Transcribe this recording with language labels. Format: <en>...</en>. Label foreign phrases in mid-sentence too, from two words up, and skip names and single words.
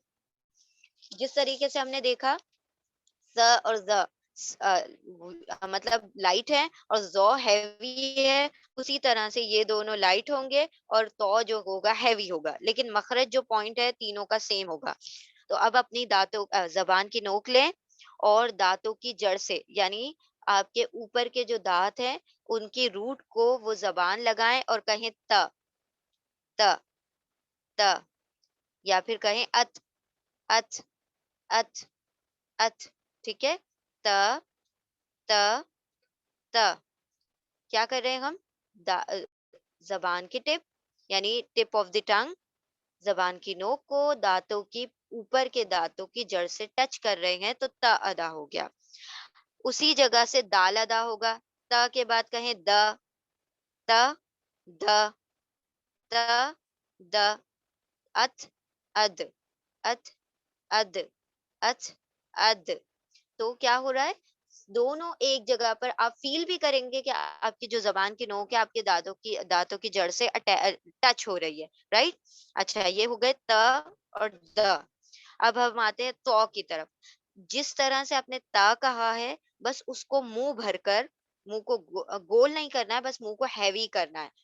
<hi>जिस तरीके से हमने देखा ज़ और ज़, मतलब लाइट है और ज़ो हैवी है, उसी तरह से ये दोनों लाइट होंगे और तो जो होगा हैवी होगा, लेकिन मखरज जो पॉइंट है तीनों का सेम होगा। तो अब अपनी दांतों ज़बान की नोक लें और दांतों की जड़ से, यानी आपके ऊपर के जो दांत हैं, उनकी रूट को वो ज़बान लगाएं और कहें त, त, त, या फिर कहें अत, अत, अत, अत, ठीक है? त, त, त। क्या कर रहे हैं हम? जबान की टिप यानी</hi> <en>tip of the tongue,</en> <hi>जबान की नोक को दांतों की ऊपर के दांतों की जड़ से टच कर रहे हैं, तो त अदा हो गया। उसी जगह से दाल अदा होगा। त के बाद कहें द, त, द, त, द, अथ, अद, अथ, अद, अथ, अद। तो क्या हो रहा है? दोनों एक जगह पर आप फील भी करेंगे कि आपकी जो जबान की नोक है आपके दांतों की जड़ से टच हो रही है, राइट? अच्छा, ये हो गए त और द। अब हम आते हैं तो की तरफ। जिस तरह से आपने ता कहा है, बस उसको मुंह भरकर, मुंह को गोल नहीं करना है, बस मुंह को हैवी करना है।</hi>